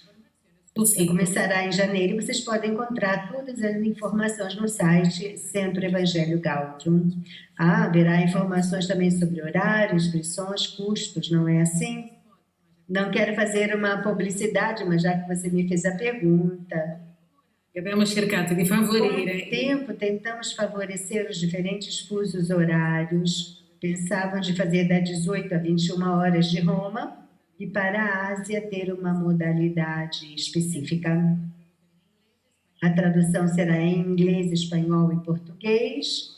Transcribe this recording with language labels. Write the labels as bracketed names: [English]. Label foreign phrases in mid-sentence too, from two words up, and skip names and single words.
[Portuguese] Começará em janeiro. Vocês podem encontrar todas as informações no site Centro Evangelii Gaudium. Haverá informações também sobre horários, inscrições, custos, não é assim? Não quero fazer uma publicidade, mas já que você me fez a pergunta. [Italian] Abbiamo cercato di favorire. [Portuguese] Com o tempo, tentamos favorecer os diferentes fusos horários. Pensávamos de fazer das 18 a 21 horas de Roma, e para a Ásia ter uma modalidade específica. A tradução será em inglês, espanhol e português.